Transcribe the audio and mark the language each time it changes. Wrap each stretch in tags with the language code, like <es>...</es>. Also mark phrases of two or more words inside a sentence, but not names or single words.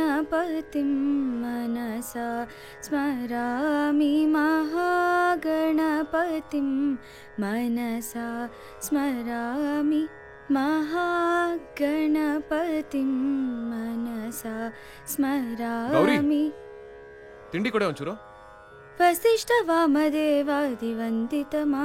<sa>गणपतिं मनसा स्मरामि महागणपतिं मनसा स्मरामि महागणपतिं मनसा स्मरामि</sa> <kn>ತಿಂಡಿ ಕೊಡೆ ಒಂಚೂರು</kn> <sa>वसिष्ठ वामदेवादिवन्दित</sa>